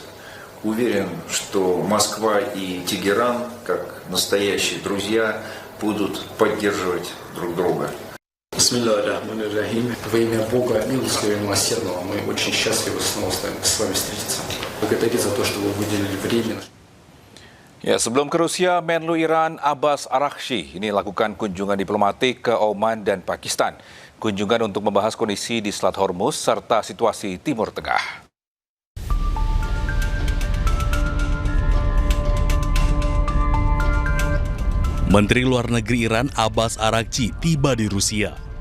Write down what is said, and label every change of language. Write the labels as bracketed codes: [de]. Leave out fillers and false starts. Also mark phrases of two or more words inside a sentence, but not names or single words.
[ru] Уверен, что Москва и Тегеран, как настоящие друзья, будут поддерживать друг друга. [ar] بسم الله الرحمن الرحيم. [ru] Во имя Бога, милостивого и милосердного, мы очень счастливы снова с вами встретиться. Благодарю за то, что вы выделили время. [id] Ya, sebelum ke Rusia, Menlu Iran Abbas Araghchi ini lakukan kunjungan diplomatik ke Oman dan Pakistan. Kunjungan untuk membahas kondisi di Selat Hormuz serta situasi Timur Tengah. Menteri Luar Negeri Iran Abbas Araghchi tiba di Rusia.